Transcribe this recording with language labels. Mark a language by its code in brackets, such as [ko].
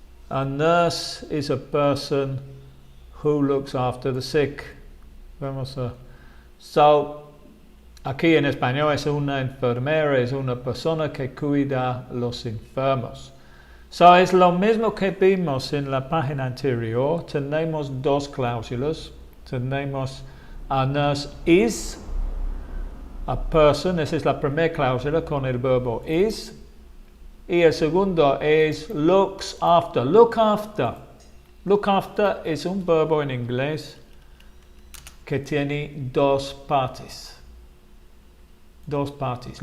[en] A nurse is a person who looks after the sick. [es] Vamos a... So, aquí en español es una enfermera, es una persona que cuida a los enfermos. So, es lo mismo que vimos en la página anterior. Tenemos dos cláusulas. Tenemos [en] a nurse is a person. [es] Esa es la primera cláusula con el verbo is. Y el segundo es looks after. Look after. Look after es un verbo en inglés que tiene dos partes. Dos partes.